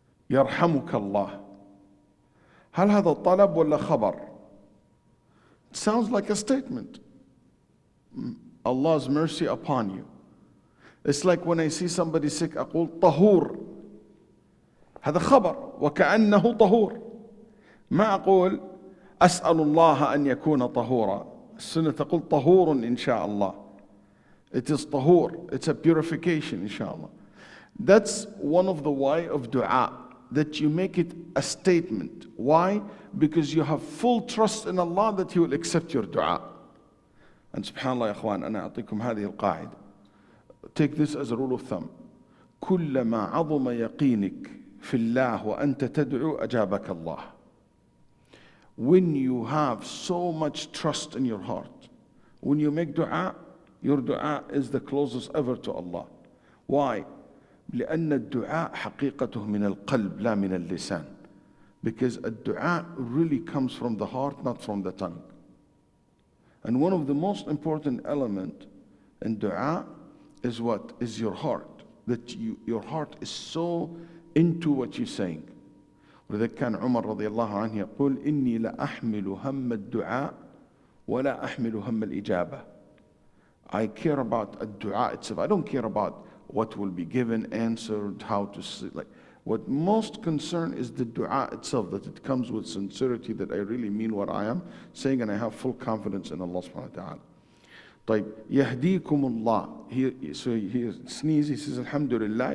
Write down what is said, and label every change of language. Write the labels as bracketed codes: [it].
[ar] يرحمك الله. هل هذا طلب ولا خبر? [en] It sounds like a statement. Allah's mercy upon you. It's like when I see somebody sick, [ar] أقول طهور. هذا خبر وكأنه طهور. ما أقول أسأل الله أن يكون طهورا. السنة تقول طهور إن شاء الله. [en] It is طهور. It's a purification inshallah. That's one of the why of dua, that you make it a statement. Why? Because you have full trust in Allah that He will accept your dua. And subhanallah ya akhwan, [ar] أنا أعطيكم هذه القاعدة. [en] Take this as a rule of thumb. [ar] كلما عظم يقينك في الله وأنت تدعو أجابك الله. [en] When you have so much trust in your heart, when you make dua, your dua is the closest ever to Allah. Why? [ar] لأن الدعاء حقيقته من القلب لا من اللسان. [en] Because a dua really comes from the heart, not from the tongue. And one of the most important elements in dua is what? Is your heart. That your heart is so into what you're saying. [ar] ولذلك كان عمر رضي الله عنه يقول إني لا أحمل هم الدعاء ولا أحمل هم الإجابة. [en] I care about a dua itself. I don't care about what will be given, answered, how to say. Like, what most concern is the dua itself, that it comes with sincerity, that I really mean what I am saying, and I have full confidence in Allah subhanahu wa ta'ala. [ar] طيب يهديكم الله. [en] So he sneezes, he says Alhamdulillah.